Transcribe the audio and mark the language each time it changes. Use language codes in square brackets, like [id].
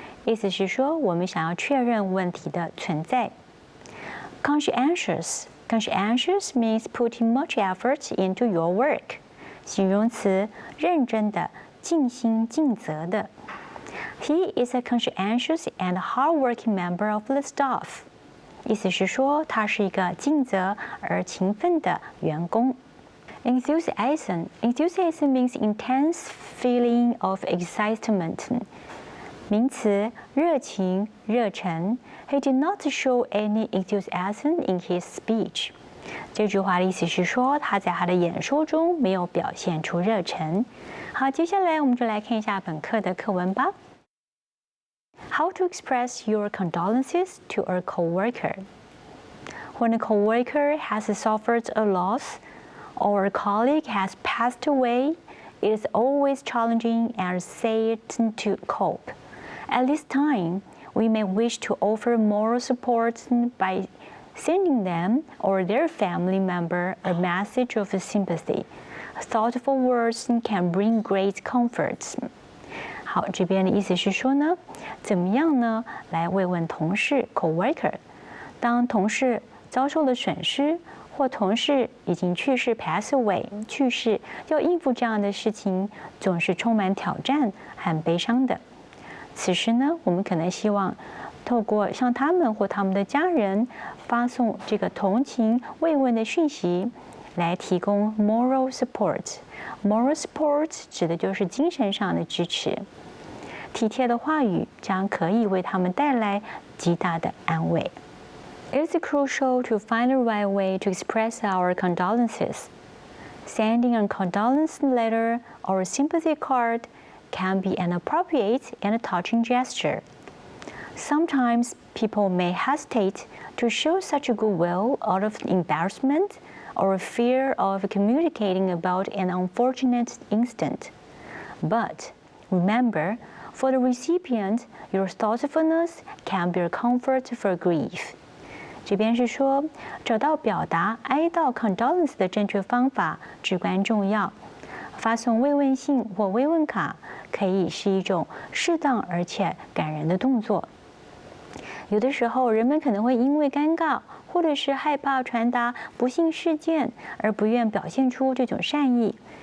[zh] 意思是说，我们想要确认问题的存在。 [en] Conscientious means putting much effort into your work。 [zh] 形容词，认真的、尽心尽责的。 [en] He is a conscientious and hardworking member of the staff。 [zh] 意思是说，他是一个尽责而勤奋的员工。 [en] Enthusiasm means intense feeling of excitement。 [zh] 名词，热情、热忱。 [en] He did not show any enthusiasm in his speech。 [zh] 这句话的意思是说，他在他的演说中没有表现出热忱。好，接下来我们就来看一下本课的课文吧。 [en] How to express your condolences to a coworker. When a coworker has suffered a loss, or a colleague has passed away, it is always challenging and sad to cope. At this time, we may wish to offer moral support by sending them or their family member a message of sympathy. Thoughtful words can bring great comfort. [zh] 好，这边的意思是说呢，怎么样呢？来慰问同事 （coworker）。当同事遭受了损失，或同事已经去世 [en] （pass away） [zh] 去世，要应付这样的事情，总是充满挑战和悲伤的。此时呢，我们可能希望透过向他们或他们的家人发送这个同情慰问的讯息，来提供 [en] moral support。 [zh] moral support 指的就是精神上的支持。体贴的话语将可以为他们带来极大的安慰。 [en] It is crucial to find the right way to express our condolences. Sending a condolence letter or a sympathy card can be an appropriate and touching gesture. Sometimes people may hesitate to show such goodwill out of embarrassment or fear of communicating about an unfortunate incident. But remember, for the recipient, your thoughtfulness can be a comfort for grief. [zh] 这边是说，找到表达哀悼 condolence 的正确方法至关重要。发送慰问信或慰问卡可以是一种适当而且感人的动作。有的时候，人们可能会因为尴尬或者是害怕传达不幸事件而不愿表现出这种善意。